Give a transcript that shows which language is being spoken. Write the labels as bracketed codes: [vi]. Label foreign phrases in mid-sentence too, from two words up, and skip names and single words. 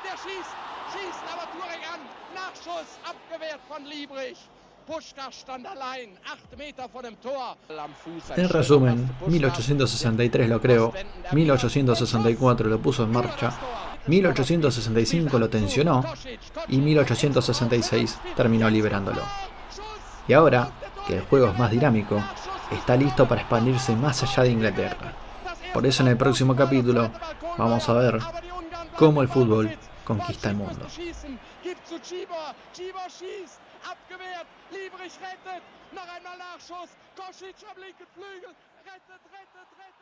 [es] En resumen, 1863 lo creó, 1864 lo puso en marcha, 1865 lo tensionó y 1866 terminó liberándolo. Y ahora, que el juego es más dinámico, está listo para expandirse más allá de Inglaterra. Por eso en el próximo capítulo vamos a ver cómo el fútbol conquista el mundo. [de] Abgewehrt, Liebrich rettet, noch einmal Nachschuss, Kostic am linken Flügel, rettet.